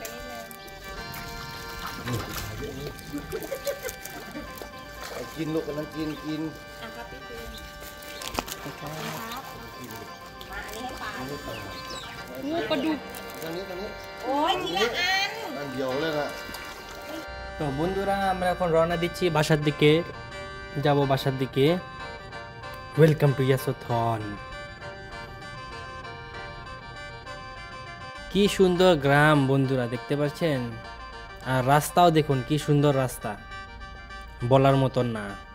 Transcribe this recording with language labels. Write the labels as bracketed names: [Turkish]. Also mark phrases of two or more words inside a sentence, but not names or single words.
[Thai] กินลูกกำลังกิน งูปลาดุก ตอนนี้ โอ้ยทีละอัน อันเดียวเลยนะ [Bangla] তো বন্ধুরা আমরা এখন রওনা দিচ্ছি বাসার দিকে, যাব বাসার দিকে। [English] welcome to Yasothon. [Bangla] কি সুন্দর গ্রাম বন্ধুরা, দেখতে পাচ্ছেন? আর রাস্তাও দেখুন কি সুন্দর রাস্তা, বলার মতন না।